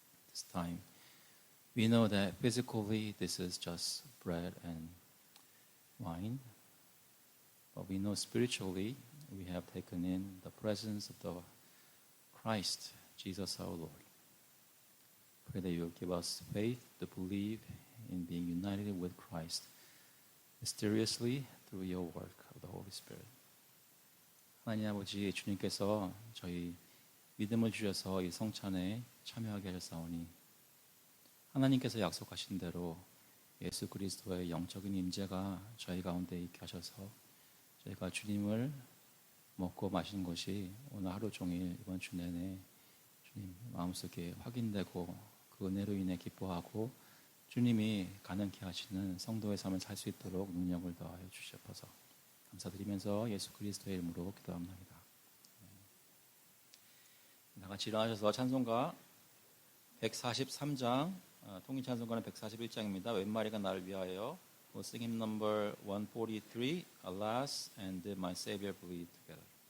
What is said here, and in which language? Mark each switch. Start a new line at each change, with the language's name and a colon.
English: This time, we know that physically this is just bread and wine, but we know spiritually we have taken in the presence of the Christ, Jesus our Lord. Pray that you will give us faith to believe in being united with Christ mysteriously through your work of the Holy Spirit.
Korean: 하나님 아버지, 주님께서 저희 믿음을 주셔서 이 성찬에 참여하게 하셨사오니 하나님께서 약속하신 대로 예수 그리스도의 영적인 임재가 저희 가운데 있게 하셔서 저희가 주님을 먹고 마시는 것이 오늘 하루 종일 이번 주 내내 주님 마음속에 확인되고 그 은혜로 인해 기뻐하고 주님이 가능케 하시는 성도의 삶을 살 수 있도록 능력을 더하여 주시옵소서. 감사드리면서 예수 그리스도의 이름으로 기도합니다. 다 같이 일어나셔서 찬송가 143장, 통일 찬송가는 141장입니다. 웬마리가 나를 위하여.
English: We'll sing hymn number 143, Alas and Did My Savior Bleed together.